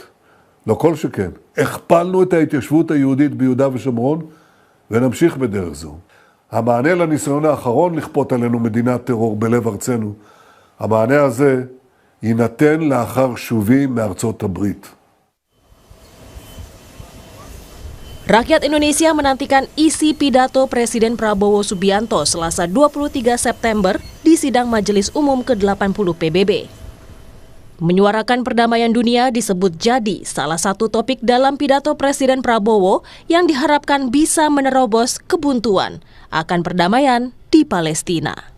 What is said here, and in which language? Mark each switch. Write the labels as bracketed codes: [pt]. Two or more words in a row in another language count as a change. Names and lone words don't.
[he] לא כל שכן. הכפלנו את ההתיישבות היהודית ביהודה ושומרון ונמשיך בדרך זו. המענה לניסיון האחרון לכפות עלינו מדינת טרור בלב ארצנו, המענה הזה יינתן לאחר שובי מארצות הברית. [id] Rakyat Indonesia menantikan isi pidato Presiden Prabowo Subianto Selasa 23 September di sidang Majelis Umum ke-80 PBB. Menyuarakan perdamaian dunia disebut jadi salah satu topik dalam pidato Presiden Prabowo yang diharapkan bisa menerobos kebuntuan akan perdamaian di Palestina.